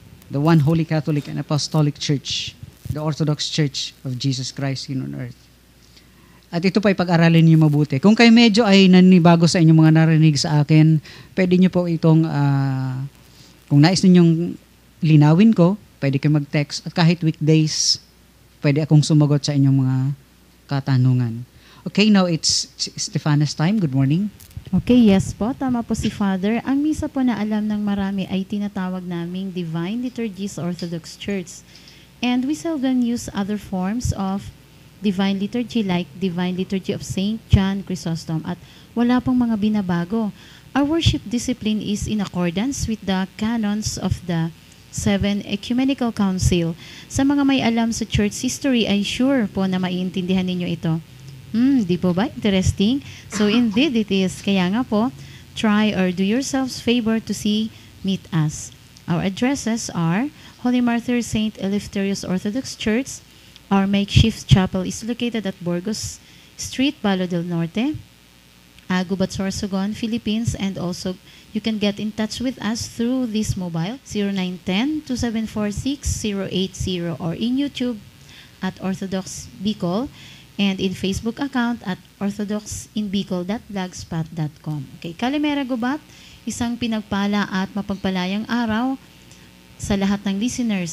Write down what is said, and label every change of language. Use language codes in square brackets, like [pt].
[en] The one Holy Catholic and Apostolic Church, the Orthodox Church of Jesus Christ here on earth. [tl] At ito pa ipag-aralin niyo mabuti. Kung kayo medyo ay nanibago sa inyong mga narinig sa akin, pwede niyo po itong, kung nais ninyong linawin ko, pwede kayo mag-text. At kahit weekdays, pwede akong sumagot sa inyong mga katanungan. [en] Okay, now it's Stefana's time. Good morning. [tl] Okay, yes po. Tama po si Father. Ang misa po na alam ng marami ay tinatawag naming Divine Liturgy sa Orthodox Church. [en] And we seldom use other forms of Divine Liturgy like Divine Liturgy of Saint John Chrysostom [tl] at wala pong mga binabago. [en] Our worship discipline is in accordance with the canons of the 7 Ecumenical Council. [tl] Sa mga may alam sa church history ay sure po na maiintindihan ninyo ito. Di po ba? [en] Interesting. So indeed it is. [tl] Kaya nga po, [en] try or do yourselves favor to meet us. Our addresses are Holy Martyr Saint Eleftherios Orthodox Church. Our makeshift chapel is located at Burgos Street, Balo del Norte, Gubat, Sorsogon, Philippines, and also you can get in touch with us through this mobile 0910-2746-080 or in YouTube at Orthodox Bicol and in Facebook account at orthodoxinbicol.blogspot.com. [tl] Okay, Kalimera Gubat, isang pinagpala at mapagpalayang araw sa lahat ng listeners.